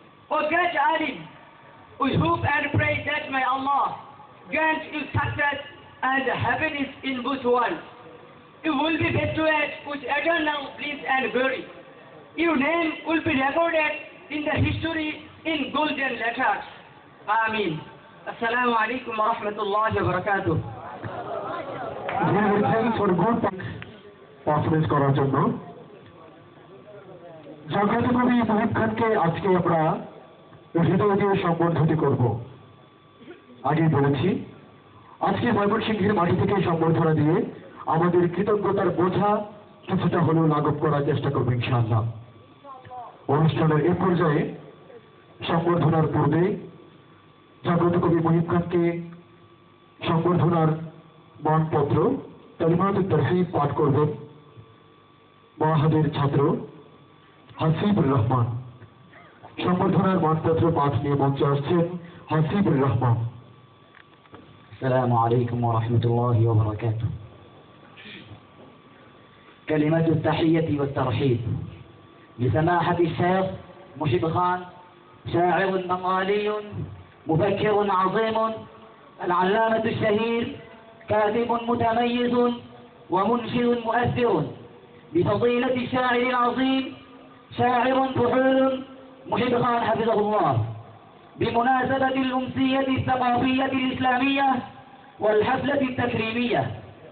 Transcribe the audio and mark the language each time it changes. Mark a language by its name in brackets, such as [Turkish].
[English] O great Alim, we hope and pray that may Allah grant you success and happiness in both worlds. You will be bestowed with eternal bliss and glory. Your name will be recorded in the history in golden letters. Ameen. Assalamu alaikum wa rahmatullahi wa barakatuh. Thanks for good performance [Bangla] করার জন্য। জাগ্রত কবি মুহিব খানকে আজকে আমরা হৃদয় দিয়ে সম্বর্ধিত করব। আগেই বলেছি আজকে ময়মনসিংহের মাটি থেকে সম্বর্ধনা দিয়ে আমাদের কৃতজ্ঞতার বোঝা কিছুটা হলেও লাঘব করার চেষ্টা করব ইনশাআল্লাহ। অনুষ্ঠানের এ পর্যায়ে সম্বর্ধনার পূর্বে জাগ্রত কবি মুহিব খানকে সম্বর্ধনার মানপত্র কালিমাতুত তারহিব পাঠ করবেন মাহাদের ছাত্র হাসিবুর রহমান। সম্বর্ধনার মানপত্র পাঠ নিয়ে মঞ্চে আসছেন হাসিবুর রহমান। [Arabic] السلام عليكم ورحمة الله وبركاته. كلمة التحية والترحيب لسماحة الشيخ مشيب خان، شاعر بنغالي مفكر عظيم، العلامة الشهير، كاتب متميز ومنشد مؤثر، بفضيلة الشاعر العظيم شاعر فحول مشيب خان حفظه الله، بمناسبة الأمسية الثقافية الإسلامية والحفلة التكريمية.